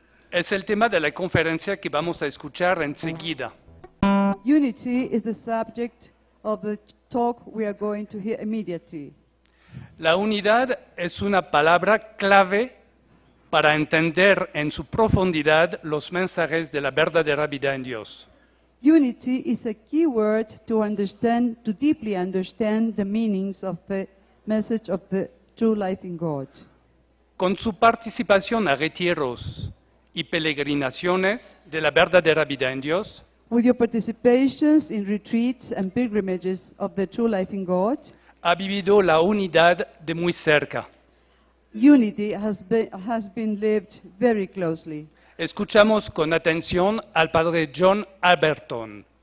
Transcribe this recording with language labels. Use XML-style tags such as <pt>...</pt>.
<es>Es el tema de la conferencia que vamos a escuchar enseguida.</es> <en>Unity is the subject of the talk we are going to hear immediately.</en> <es>La unidad es una palabra clave para entender en su profundidad los mensajes de la verdadera vida en Dios.</es> <en>Unity is a key word to deeply understand the meanings of the message of the true life in God.</en> <es>Con su participación a retiros y peregrinaciones de la verdadera vida en Dios,</es> <en>With your participations in retreats and pilgrimages of the true life in God,</en> <es>ha vivido la unidad de muy cerca.</es> <en>unity has been lived very closely.</en> <es>Escuchamos con atención al Padre John Alberton.</es>